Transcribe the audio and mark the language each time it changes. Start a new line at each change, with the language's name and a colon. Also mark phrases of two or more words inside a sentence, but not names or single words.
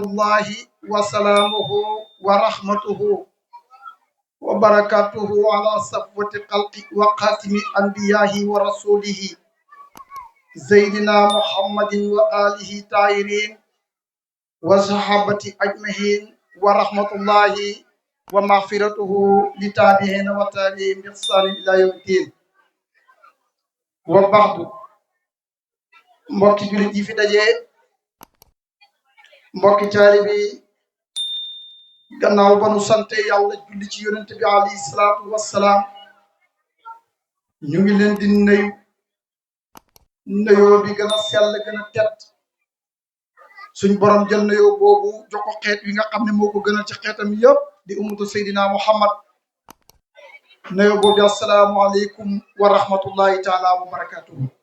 Arabic: الله وسلامه ورحمته وبركاته على صفوة خلق وخاتم أنبيائه ورسوله سيدنا محمد وآله الطاهرين وصحابة أجمعين ورحمة الله ومغفرته لتابعين وتابعين بإحسان إلى يوم الدين.
Wolof: وبعد mbokki jullit yi fi daje mbokki taalibe yi gannaaw ba nu sante yàlla julli ci yonent bi
Arabic: عليه الصلاة والسلام
Wolof: ñu ngi leen di nuyu nuyoo bi gën a sell gën a tedd suñ borom jël nuyoo boobu jox ko xeet wi nga xam ne moo ko gënal ci xeetam yëpp di ummatu Seydina Muhammad nuyoo boobu
Arabic: السلام عليكم ورحمة الله تعالى وبركاته.